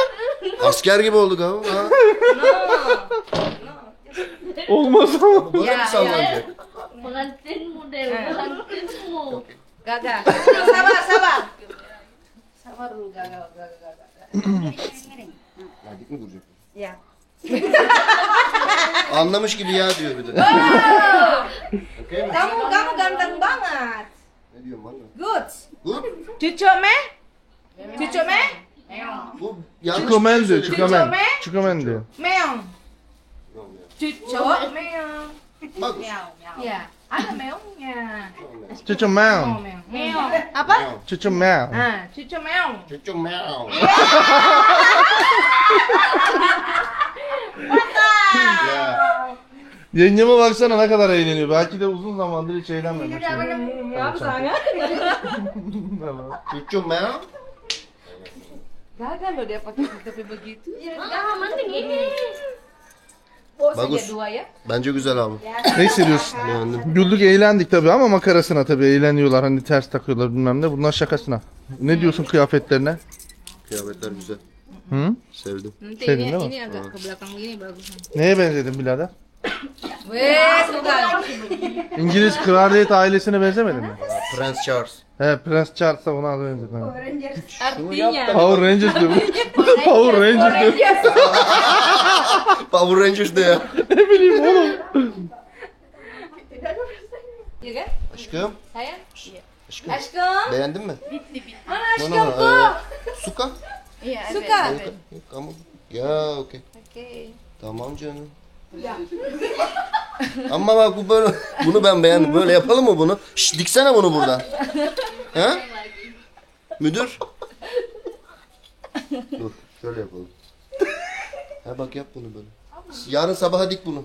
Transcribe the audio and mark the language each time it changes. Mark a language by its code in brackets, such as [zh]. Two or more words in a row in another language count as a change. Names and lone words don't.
[tr] Asker gibi olduk abi. Ha. Olmaz ama. Böyle mi sallanacak? [id] Pengantin model, pengantinmu. Gagal. Sabar, sabar. Sabar dulu, gagal. [tr] Dik mi duracak? Ya. Anlamış gibi ya diyor bir de. Okey mi? [id] Kamu ganteng banget. [tr] Ne diyorsun bana? [en] Good. [tr] Bu? [id] Cucu me? Cucu me? [tr] Bu yanlış Çikomen diyor, söyledi. çikomen. Çikomen diyor. [id] Meong. Cucu meong. [tr] Bak. [id] Ya, ada meongnya. Çuçum meow. Meong. Apa? Çuçum meow. Ah, cucu meong. [tr] Çocuk meow. Ya. Yengeme baksana ne kadar eğleniyor. Belki de uzun zamandır hiç eğlenmemiş. [id] Apa sangat? [tr] Çocuk meow. [id] Gagal loh dia pakai tapi begitu. Ah, mending ini. Bawa Bagus. saja dua ya. [tr] Bence güzel abi. Ne hissediyorsun? Beğendim. Güldük eğlendik tabii ama makarasına tabii eğleniyorlar. Hani ters takıyorlar bilmem ne. Bunlar şakasına. Ne diyorsun kıyafetlerine? Kıyafetler güzel. Hı? Sevdim. [id] Nanti [tr] Sevdin [id] ini, [tr] değil mi? [id] ini agak ke belakang gini bagus. [tr] Neye benzedin birader? [id] Wes, sudah. [tr] İngiliz kraliyet ailesine benzemedin mi? Prince Charles. He Prens Charles'a ona benzedin. ha. [id] Artinya. [tr] Power Rangers diyor. Power Rangers diyor. Power Rangers de ya. Ne bileyim oğlum. [id] Ya kan? [tr] Aşkım. [id] Sayang? [tr] Aşkım. Aşkım. Beğendin mi? [id] Mana Mana? [tr] aşkımku? [id] Suka. Suka? Kamu. Ya okey. Oke. [tr] Tamam canım. Ama bak bu böyle, bunu ben beğendim. Böyle yapalım mı bunu? Şş, diksene bunu buradan. He? Müdür. Dur, şöyle yapalım. Ha bak yap bunu böyle. Yarın sabaha dik bunu.